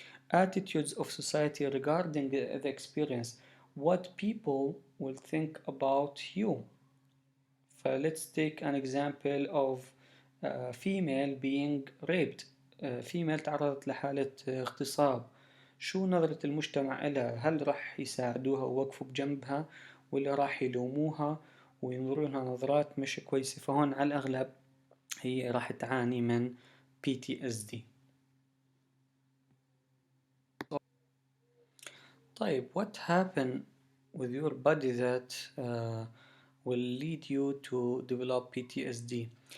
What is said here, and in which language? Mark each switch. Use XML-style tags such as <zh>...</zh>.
<en>Attitudes of society regarding the experience. What people will think about you. Let's take an example of female being raped.</en> <ar>female تعرضت لحالة اغتصاب. شو نظرة المجتمع إلها؟ هل راح يساعدوها ووقفوا بجنبها ولا راح يلوموها وينظروا لها نظرات مش كويسة؟ فهون على الأغلب هي راح تعاني من PTSD.</ar> <en>طيب, what happened with your body that will lead you to develop PTSD?</en>